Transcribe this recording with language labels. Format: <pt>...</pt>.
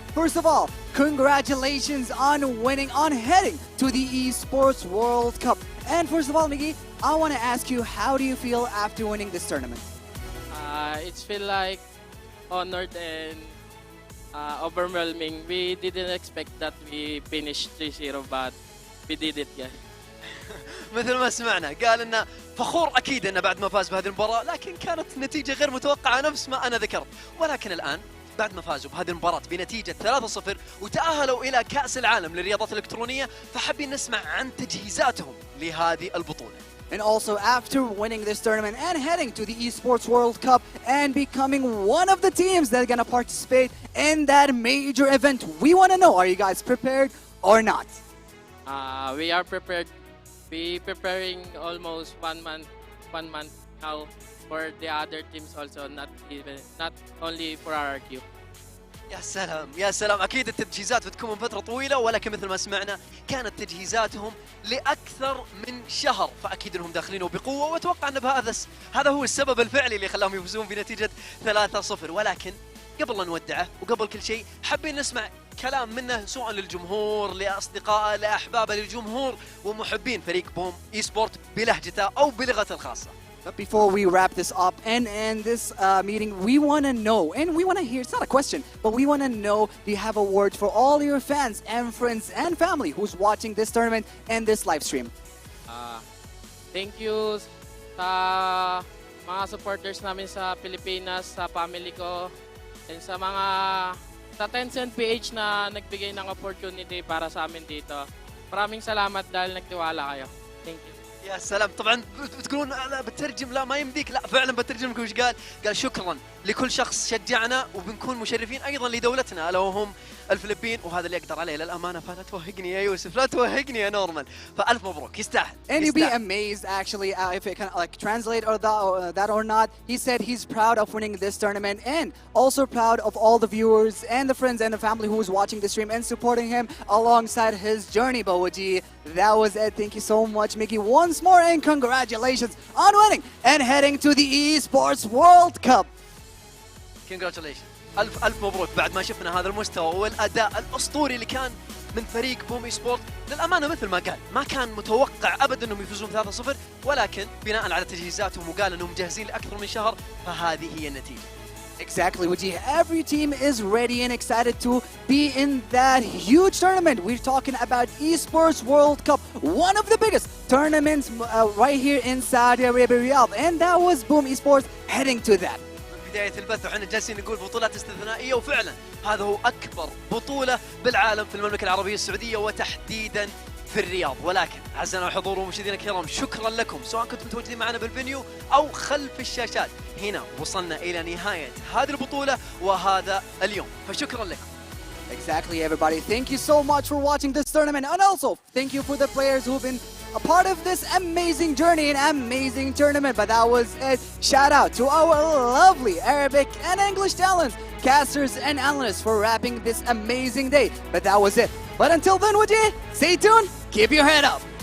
<en>First of all, congratulations on heading to the Esports World Cup. And first of all, Miggy, I want to ask you, how do you feel after winning this tournament? It's feel like honored and overwhelming. We didn't expect that we finished 3-0, but we did it, yeah.</en> <ar>مثل ما سمعنا قال انه فخور اكيد انه بعد ما فاز بهذه المباراة، لكن كانت نتيجة غير متوقعة نفس ما انا ذكرت. ولكن الان بعد ما فازوا بهذه المباراة بنتيجة 3-0 وتأهلوا إلى كأس العالم للرياضات الإلكترونية، فحابين نسمع عن تجهيزاتهم لهذه البطولة.</ar> <en>And also, after winning this tournament and heading to the Esports World Cup and becoming one of the teams that are going to participate in that major event, we want to know, are you guys prepared or not? We are prepared. We preparing almost one month now for the other teams also, not only for RRQ.</en> <ar>يا سلام أكيد التجهيزات بتكون من فترة طويلة، ولكن مثل ما سمعنا كانت تجهيزاتهم لأكثر من شهر، فأكيد أنهم داخلين بقوة، وأتوقع أن هذا هو السبب الفعلي اللي خلاهم يفوزون بنتيجة 3-0. ولكن قبل لا نودعه وقبل كل شيء حابين نسمع كلام منه سواء للجمهور، لأصدقائه، لأحبابه، للجمهور ومحبين فريق بوم إي سبورت بلهجته أو بلغته الخاصة.</ar> <en>But before we wrap this up and end this meeting, we want to know, and we want to hear, it's not a question, but we want to know, do you have a word for all your fans and friends and family who's watching this tournament and this live stream? Thank you</en> <tl>sa mga supporters namin sa Pilipinas, sa family ko, and sa mga sa Tencent PH na nagbigay ng opportunity para sa amin dito. Maraming salamat dahil nagtiwala kayo. Thank you.</tl> <ar>يا سلام. طبعا بتقولون لا بترجم، لا ما يمديك، لا فعلا بترجم لكم. وش قال؟ قال شكرا لكل شخص شجعنا، وبنكون مشرفين ايضا لدولتنا الا وهم الفلبين، وهذا اللي اقدر عليه للامانه. فلا توهقني يا يوسف، لا توهقني يا نورمان. فالف مبروك، يستاهل.</ar> <en>And you'd be amazed, actually, if it can like translate or that or not. He said he's proud of winning this tournament and also proud of all the viewers and the friends and the family who was watching the stream and supporting him alongside his journey. Bawaji, that was it. Thank you so much, Mickey, once more, and congratulations on winning and heading to the Esports World Cup. Congratulations.</en> <ar>ألف مبروك. بعد ما شفنا هذا المستوى والأداء الأسطوري اللي كان من فريق بوم اي سبورت، للأمانة مثل ما قال ما كان متوقع أبدا أنهم يفوزون 3-0، ولكن بناء على تجهيزاتهم وقال أنهم جاهزين لأكثر من شهر، فهذه هي النتيجة.</ar> <en>Exactly, Waji. Every team is ready and excited to be in that huge tournament. We're talking about Esports World Cup, one of the biggest tournaments right here in Saudi Arabia, Riyadh. And that was Boom Esports heading to that.</en> <ar>بداية البث وحنا جالسين نقول بطولات استثنائية، وفعلا هذا هو أكبر بطولة بالعالم في المملكة العربية السعودية وتحديدا في الرياض. ولكن أعزائنا الحضور ومشاهدينا الكرام، شكرا لكم سواء كنتم متواجدين معنا بالفيديو أو خلف الشاشات. هنا وصلنا إلى نهاية هذه البطولة وهذا اليوم، فشكرا لكم.</ar> <en>Exactly, everybody. Thank you so much for watching this tournament, and also thank you for the players who've been a part of this amazing journey and amazing tournament. But that was it. Shout out to our lovely Arabic and English talents, casters and analysts for wrapping this amazing day. But that was it. But until then, Waji, stay tuned, keep your head up.</en>